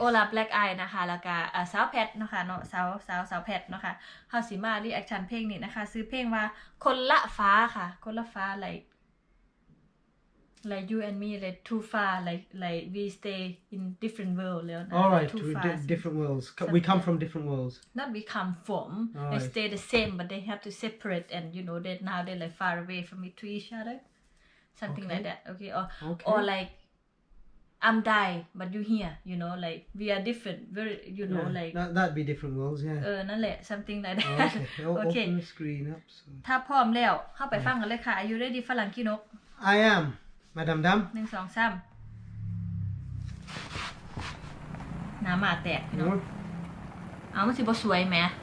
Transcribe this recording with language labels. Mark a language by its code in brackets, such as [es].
[th] Ola Black Eye นะคะแล้วก็สาวแพทนะคะเนาะสาวแพทนะคะเฮาสิมารีแอคชั่นเพลงนี้นะคะซื้อเพลงว่าคนละฟ้าค่ะคนละฟ้า [en] like you and me like too far like we stay in different world [th] แล้วนะ [en] All right, too far different worlds. We come from different worlds. not we come from All they right. stay the same but they have to separate and you know that now they're like far away from to each other something Okay. like that okay Okay. or like I'm die but you here you know like we are different very you know Yeah, like that'd be different worlds, yeah. [th] นั่นแหละ [en] something like that Okay, okay open the screen up. So. [th] ถ้าพร้อมแล้วเข้าไปฟังกันเลยค่ะ [en] Are you ready [th] ฝรั่งขี้นก [en] I am, Madame Dam. [th] 1 2 3น้ำมาแตกเนาะ เอามันสิบ่สวยแหม